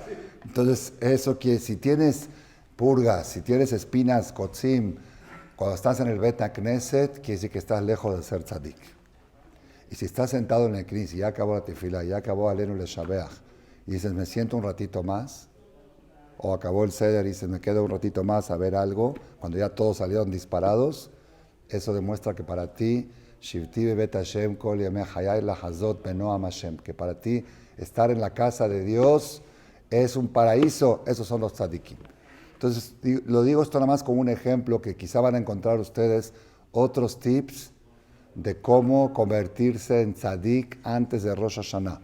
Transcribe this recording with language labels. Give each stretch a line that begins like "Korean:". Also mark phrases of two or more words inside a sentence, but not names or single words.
Spanish: Entonces, eso que si tienes purgas, si tienes espinas, kotzim, cuando estás en el
Hebrew: בית כנסת,
Spanish: quiere decir que estás lejos de ser tzadik. Y si estás sentado en el Knis y ya acabó la tefila, ya acabó Alenu Leshabeach, y dices, me siento un ratito más, o acabó el Seder y dices, me quedo un ratito más a ver algo, cuando ya todos salieron disparados, eso demuestra que para ti,
Hebrew: שבתי בבית ה' כל ימי חיי לחזות בנעם ה,
Spanish: que para ti estar en la casa de Dios es un paraíso, esos son los tzadikim. Entonces, lo digo esto nada más como un ejemplo que quizá van a encontrar ustedes otros tips de cómo convertirse en tzadik antes de Rosh Hashanah.